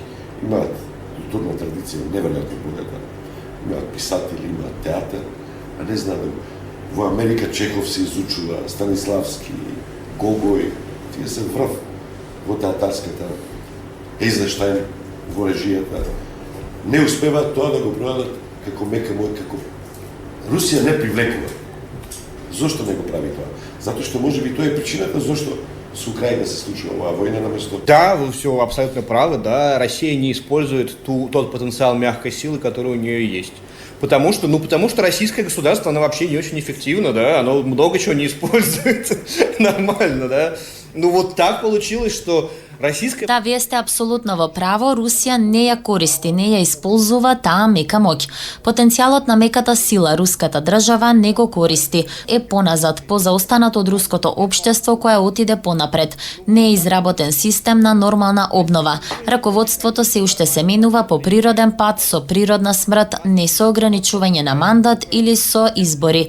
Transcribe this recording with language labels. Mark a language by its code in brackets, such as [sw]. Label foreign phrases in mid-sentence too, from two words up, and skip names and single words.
[mk] Имаат културна традиција неверојатно богата. Имаат писатели, имаат театар, а не знаат во Америка Чехов се изучува, Станиславски, Гогој, тие се врв во театарската, Ейзенштајн во режијата. Не успеваат тоа да го продадат како мека моќ, како Русија не привлекува. Зошто не го прави тоа? Затоа што можеби тоа е причината зошто со Украина се случува оваа војна наместо... [ru] Да, вы все абсолютно правы, да, Россия не использует тот потенциал мягкой силы, который у нее есть. Потому что российское государство, оно вообще не очень эффективно, да, оно много чего не использует нормально, да. Ну вот так получилось, что российская... [mk] Да, вие сте апсолутно во право, Русија не ја користи, не ја исползува таа мека моќ. Потенцијалот на меката сила руската држава не го користи, е поназад, позаостанат од руското општество кое отиде понапред. Не е изработен систем на нормална обнова. Раководството се уште се менува по природен пат, со природна смрт, не со ограничување на мандат или со избори.